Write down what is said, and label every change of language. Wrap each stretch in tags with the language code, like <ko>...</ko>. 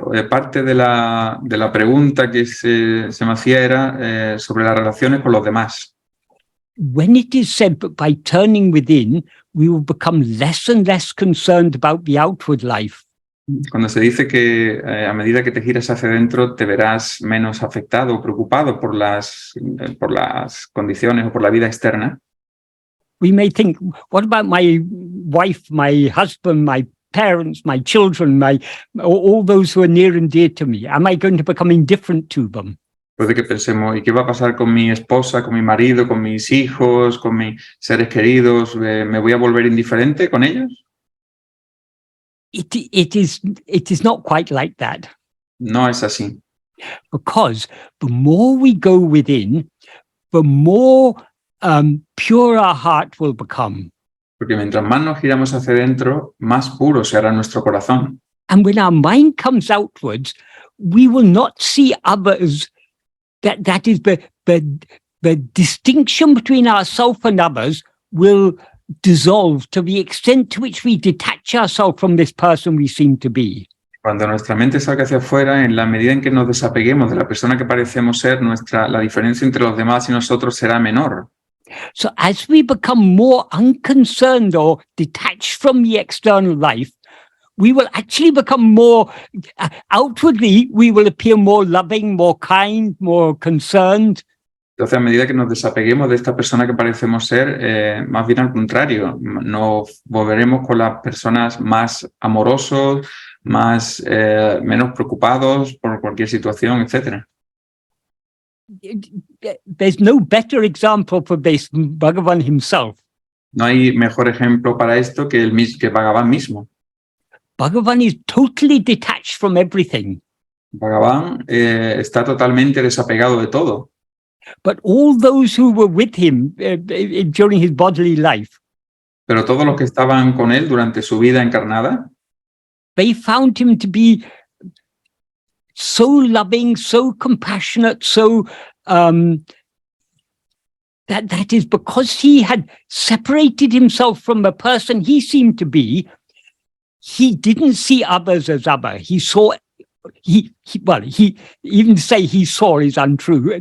<es>Parte de la pregunta que se me hacía era sobre las relaciones con los demás.</es> <en>When it is said that by turning within, we will become less and less concerned about the outward life.</en> <es>Cuando se dice que a medida que te giras hacia adentro te verás menos afectado o preocupado por las condiciones o por la vida externa.</es> <en>We may think, what about my wife, my husband, my parents, my children, all those who are near and dear to me? Am I going to become indifferent to them?</en> <es>Puede que pensemos, ¿y qué va a pasar con mi esposa, con mi marido, con mis hijos, con mis seres queridos? ¿Me voy a volver indiferente con ellos?</es> <en>It is not quite like that.</en> <es>No es así.</es> <en>Because the more we go within, the more pure our heart will become.</en> <es>Porque mientras más nos giramos hacia adentro, más puro será nuestro corazón.</es> <en>And when our mind comes outwards, we will not see others. That is the distinction between ourselves and others will dissolve to the extent to which we detach ourselves from this person we seem to be.</en> <es>Cuando nuestra mente salga hacia afuera, en la medida en que nos desapeguemos de la persona que parecemos ser, la diferencia entre los demás y nosotros será menor.</es> <en>So as we become more unconcerned or detached from the external life, we will actually become more, outwardly, we will appear more loving, more kind, more concerned.</en> <es>Entonces, a medida que nos desapeguemos de esta persona que parecemos ser, más bien al contrario, nos volveremos con las personas más amorosos, menos preocupados por cualquier situación, etc.</es> <en>There's no better example for this than Bhagavan himself.</en> <es>No hay mejor ejemplo para esto que Bhagavan mismo.</es> <en>Bhagavan is totally detached from everything.</en> <es>Bhagavan está totalmente desapegado de todo.</es> <en>But all those who were with him during his bodily life,</en> <es>pero todos los que estaban con él durante su vida encarnada,</es> <en>they found him to be so loving, so compassionate, so that is because he had separated himself from the person he seemed to be. He didn't see others as other. He saw. He even say he saw is untrue.</en>